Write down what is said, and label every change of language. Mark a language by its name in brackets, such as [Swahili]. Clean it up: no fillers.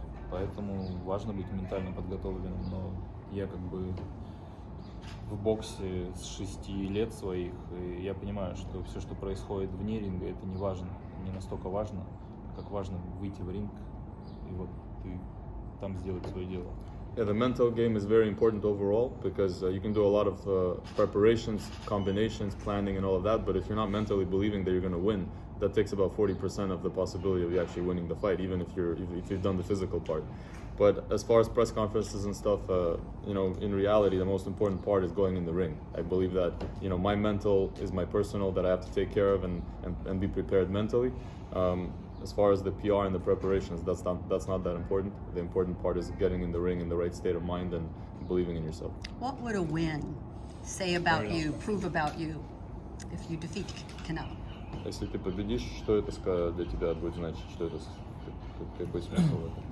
[Russian] Поэтому важно быть ментально подготовленным, но я как бы в боксе с 6 лет своих, и я понимаю, что все, что происходит вне ринга, это не важно, не настолько важно, как важно выйти в ринг и вот и там сделать свое дело. [English] Yeah, the mental game is very important overall because you can do a lot of preparations, combinations, planning, and all of that. But if you're not mentally believing that you're going to win, that takes about 40% of the possibility of you actually winning the fight, even if you've done the physical part. But as far as press conferences and stuff, in reality, the most important part is going in the ring. I believe that my mental is my personal that I have to take care of and be prepared mentally. As far as the PR and the preparations, that's not that important. The important part is getting in the ring in the right state of mind and believing in yourself. What would a win say about you, prove about you, if you defeat Canelo? [Russian] Если ты победишь, что это для тебя будет значить? Что это какой смысл в этом?